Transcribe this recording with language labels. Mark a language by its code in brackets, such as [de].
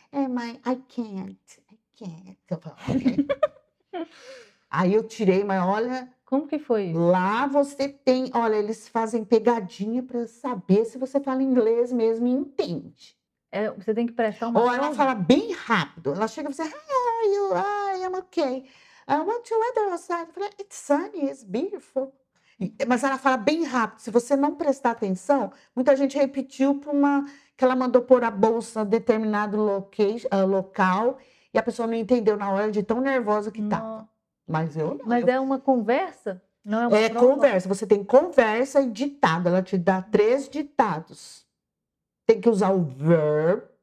[pt] Mas [en] I can't. [pt] Eu falei, ok. Aí eu tirei, mas olha... Como que foi isso? Lá você tem... Olha, eles fazem pegadinha para saber se você fala inglês mesmo e entende. Você tem que prestar uma Ou ela fala bem rápido. Ela chega e fala, [en] how are you? I am okay. What's your weather outside? [pt] Eu falei, [en] it's sunny, it's beautiful. [pt] Mas ela fala bem rápido. Se você não prestar atenção, muita gente repetiu para que ela mandou pôr a bolsa em determinado local e a pessoa não entendeu na hora de tão nervosa que estava. Mas eu não. Mas é uma conversa? Não é uma prova? Conversa. Você tem conversa e ditado. Ela te dá 3 ditados. Tem que usar o verb,